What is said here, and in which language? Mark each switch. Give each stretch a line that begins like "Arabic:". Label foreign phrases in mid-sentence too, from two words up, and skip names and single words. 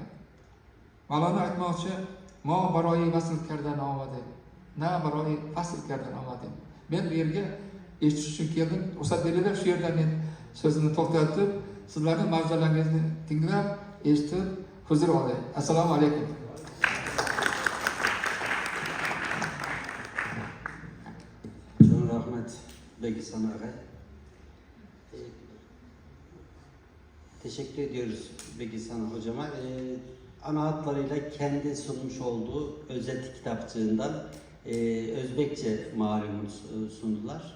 Uzbek: Mavlono aytmoqchi,
Persian: "ما برای وصل کردن آمدی. نه برای فصل کردن آمدی."
Uzbek: Men bu yerga eshitish uchun keldim. Ruxsat beringlar, shu yerda men so'zimni to'xtatib, sizlarning mavzularingizni tinglab, eshitib, huzur olay. Assalomu alaykum.
Turkish: Çok rahmet Begisan Ağay. Teşekkür ediyoruz Begisan hocama. Ana hatlarıyla kendi sunmuş olduğu özet kitapçığından Özbekçe malumunuz sundular.